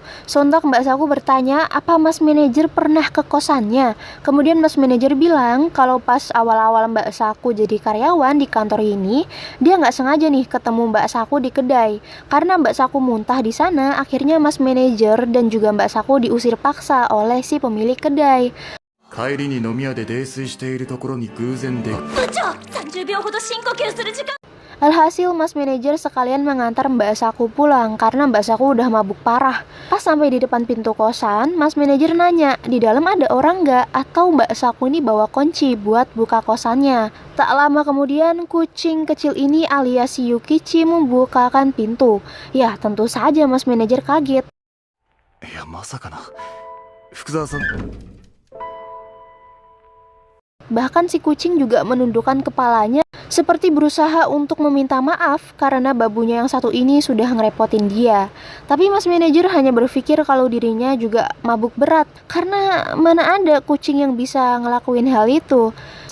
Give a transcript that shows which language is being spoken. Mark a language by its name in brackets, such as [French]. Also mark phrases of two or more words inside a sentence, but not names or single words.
[Indonesian] Sontak Mbak Saku bertanya apa Mas Manajer pernah ke kosannya. Kemudian Mas Manajer bilang kalau pas awal-awal Mbak Saku jadi karyawan di kantor ini, dia nggak sengaja nih ketemu Mbak Saku di kedai. Karena Mbak Saku muntah di sana, akhirnya Mas Manajer dan juga Mbak Saku diusir paksa oleh si pemilik kedai. [Japanese] 帰りに飲み屋で泥酔しているところに偶然で部長30秒ほど深呼吸する時間 [Indonesian] Alhasil Mas Manajer sekalian mengantar Mbak Saku pulang karena Mbak Saku udah mabuk parah. Pas sampai di depan pintu kosan, Mas Manajer nanya, di dalam ada orang nggak? Atau Mbak Saku ini bawa kunci buat buka kosannya. Tak lama kemudian, kucing kecil ini alias Yukichi membukakan pintu. Ya, tentu saja Mas Manajer kaget. [Japanese] いやまさかな福沢さん [Indonesian] Bahkan si kucing juga menundukkan kepalanya seperti berusaha untuk meminta maaf karena babunya yang satu ini sudah ngerepotin dia. Tapi Mas Manajer hanya berpikir kalau dirinya juga mabuk berat karena mana ada kucing yang bisa ngelakuin hal itu.